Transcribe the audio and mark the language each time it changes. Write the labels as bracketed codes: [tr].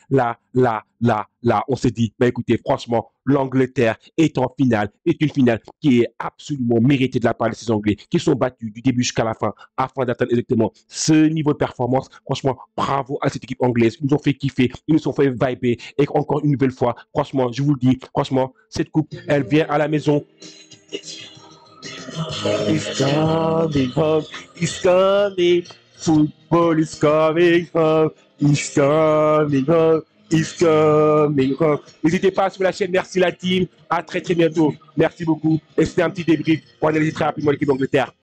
[fr] Là, on s'est dit, bah écoutez, franchement, l'Angleterre est en finale, est une finale qui est absolument méritée de la part de ces Anglais, qui sont battus du début jusqu'à la fin, afin d'atteindre exactement ce niveau de performance. Franchement, bravo à cette équipe anglaise. Ils nous ont fait kiffer, ils nous ont fait vibrer. Et encore une nouvelle fois, franchement, je vous le dis, franchement, cette coupe, elle vient à la maison. [en] It's coming home, it's coming, football is coming home, it's coming home, it's coming home. [fr] N'hésitez pas sur la chaîne, merci la team, à très bientôt, merci beaucoup. Et c'était un petit débrief pour analyser très rapidement l'équipe d'Angleterre.